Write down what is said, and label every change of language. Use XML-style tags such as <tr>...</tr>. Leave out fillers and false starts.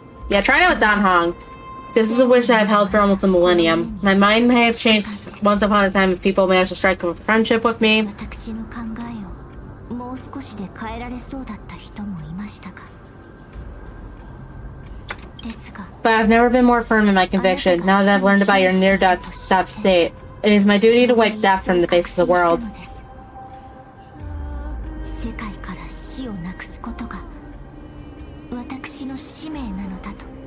<en>Yeah, try it with Dan Hong. This is a wish that I've held for almost a millennium. My mind may have changed once upon a time if people managed to strike up a friendship with me.</en> <ja>私の考えをもう少しで変えられそうだった人もいましたが、ですが、</ja> <en>But I've never been more firm in my conviction now that I've learned about your near-death state. It is my duty to wipe death from the face of the world.</en> <ja>世界から死をなくすことが私の使命なのだと。</ja>